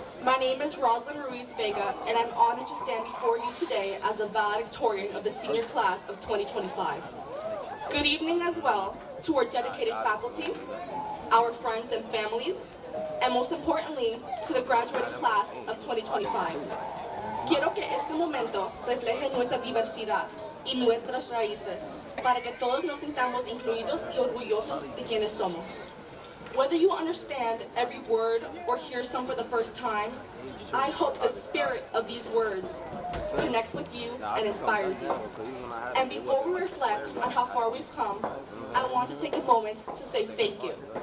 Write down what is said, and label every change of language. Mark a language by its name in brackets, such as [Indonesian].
[English] My name is Roslyn Ruiz Vega, and I'm honored to stand before you today as a valedictorian of the senior class of 2025. Good evening as well to our dedicated faculty, our friends and families, and most importantly, to the graduating class of 2025. [Spanish] Quiero que este momento refleje nuestra diversidad y nuestras raíces para que todos nos sintamos incluidos y orgullosos de quienes somos. [English] Whether you understand every word or hear some for the first time, I hope the spirit of these words connects with you and inspires you. And before we reflect on how far we've come, I want to take a moment to say thank you.